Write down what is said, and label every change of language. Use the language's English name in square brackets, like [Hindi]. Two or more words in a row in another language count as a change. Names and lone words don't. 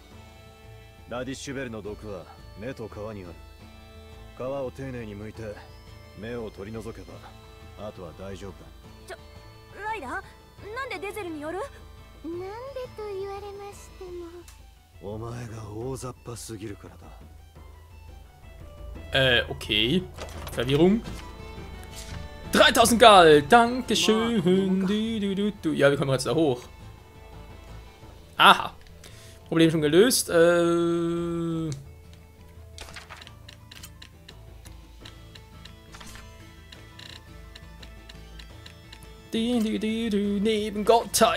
[Japanese] ラディッシュベルの毒は目と皮にある。皮を丁寧に剥いて目を取り除けばあとは大丈夫だ。ライラ、なんでデゼルによる？なんでと言われましても。お前が大雑把すぎるからだ。 [German] Okay. Verwirrung. 3000 Gall, Dankeschön. Ja, wie kommen wir jetzt da hoch? Aha. Problem schon gelöst. Nebengottheit.